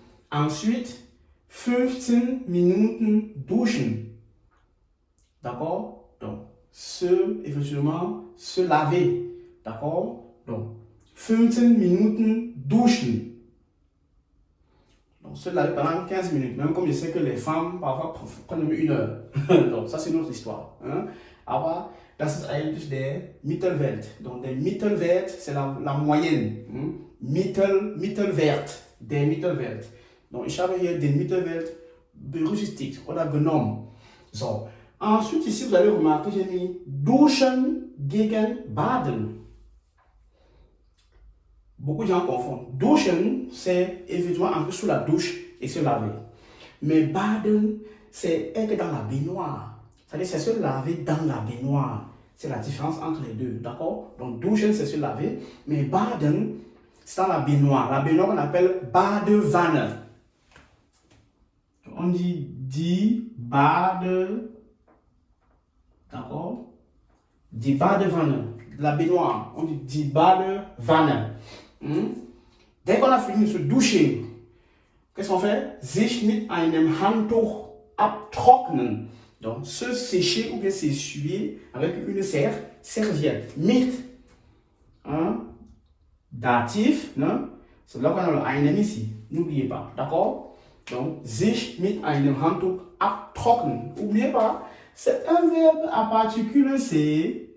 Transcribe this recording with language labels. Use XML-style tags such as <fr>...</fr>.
<de>Ensuite, 15 Minuten duschen. D'accord?</de> <fr>Donc, effectivement, se laver. D'accord? Donc,</fr> <de>15 Minuten duschen.</de> <fr>Donc, se laver pendant 15 minutes. Même comme je sais que les femmes, parfois, prennent 1 heure. Donc, ça, c'est une autre histoire.</fr> <de>Aber, das ist eigentlich der Mittelwert. Donc, der Mittelwert,</de> <fr>c'est la moyenne.</fr> <de>Mittelwert. Der Mittelwert. Donc, ich habe hier den Mittelwert berücksichtigt oder genommen. So.</de> <fr>Ensuite, ici, vous allez remarquer, j'ai mis</fr> <de>Duschen gegen Baden.</de> <fr>Beaucoup de gens confondent. Duschen, c'est évidemment un peu sous la douche et se laver. Mais baden, c'est être dans la baignoire. C'est-à-dire, c'est se laver dans la baignoire. C'est la différence entre les deux. D'accord? Donc, duschen, c'est se laver. Mais baden, c'est dans la baignoire. La baignoire qu'on appelle Badewanne. On dit die Bade. D'accord?</fr> <de>Die Badewanne.</de> <fr>La baignoire. On dit die Badewanne. Dès qu'on a fini de se doucher, qu'est-ce qu'on fait?</fr> <de>Sich mit einem Handtuch abtrocknen.</de> <fr>Donc, se sécher ou bien s'essuyer avec une serviette. Mit. Datif. C'est là qu'on a le einem ici. N'oubliez pas. D'accord?</fr> <de>Donc, sich mit einem Handtuch abtrocknen.</de> <fr>N'oubliez pas, c'est un verbe à particule séparable.</fr>